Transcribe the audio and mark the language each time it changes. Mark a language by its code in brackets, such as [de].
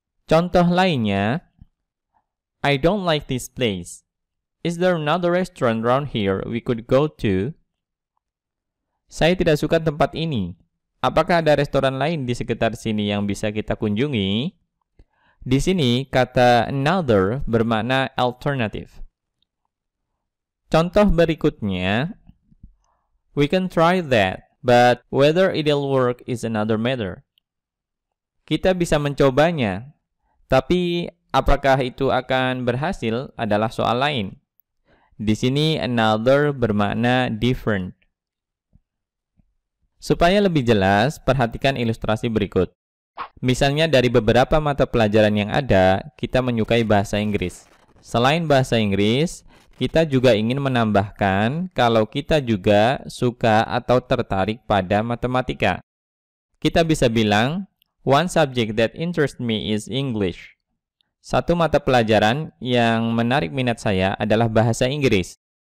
[id] Contoh lainnya, [en] I don't like this place. Is there another restaurant around here we could go to? [id] Saya tidak suka tempat ini. Apakah ada restoran lain di sekitar sini yang bisa kita kunjungi? Di sini kata another bermakna alternative. Contoh berikutnya, [en] we can try that, but whether it'll work is another matter. [id] Kita bisa mencobanya, tapi apakah itu akan berhasil adalah soal lain. Di sini another bermakna different. Supaya lebih jelas, perhatikan ilustrasi berikut. Misalnya dari beberapa mata pelajaran yang ada, kita menyukai bahasa Inggris. Selain bahasa Inggris, kita juga ingin menambahkan kalau kita juga suka atau tertarik pada matematika. Kita bisa bilang, [en] one subject that interests me is English. [id] Satu mata pelajaran yang menarik minat saya adalah bahasa Inggris.